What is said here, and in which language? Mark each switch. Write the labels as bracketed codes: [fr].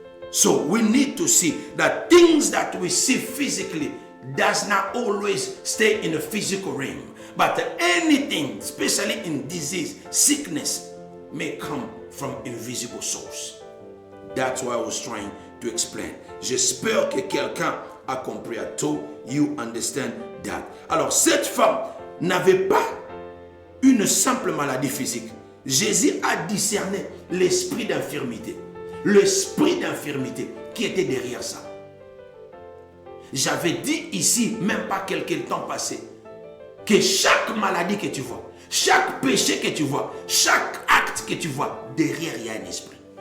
[en] So we need to see that things that we see physically does not always stay in the physical realm. But anything, especially in disease, sickness, may come from invisible source. That's what I was trying to explain. [fr] J'espère que quelqu'un a compris. [en] I told you understand that. [fr] Alors cette femme n'avait pas une simple maladie physique. Jésus a discerné l'esprit d'infirmité. L'esprit d'infirmité qui était derrière ça. J'avais dit ici, même pas quelques temps passé, que chaque maladie que tu vois, chaque péché que tu vois, chaque acte que tu vois, derrière il y a un esprit.